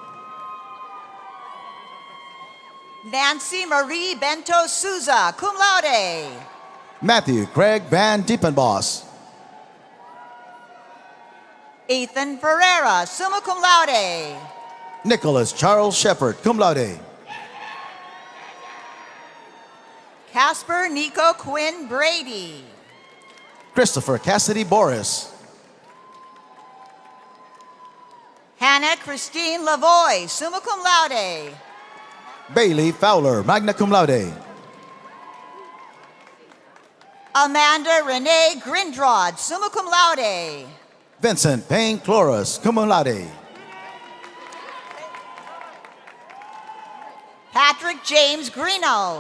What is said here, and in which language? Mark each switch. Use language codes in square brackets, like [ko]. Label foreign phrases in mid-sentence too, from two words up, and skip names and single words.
[en] Nancy Marie Bento Souza, [la] cum laude. [en] Matthew Craig Van Diepenbos. Ethan Ferreira, [la] summa cum laude. [en] Nicholas Charles Shepard, [la] cum laude. [en] Casper Nico Quinn Brady. Christopher Cassidy Boris. Hannah Christine Lavoie, [la] summa cum laude. [en] Bailey Fowler, [la] magna cum laude. [en] Amanda Renee Grindrod, [la] summa cum laude. [en] Vincent Payne Cloris, [la] cum laude. [en] Patrick James Greeno.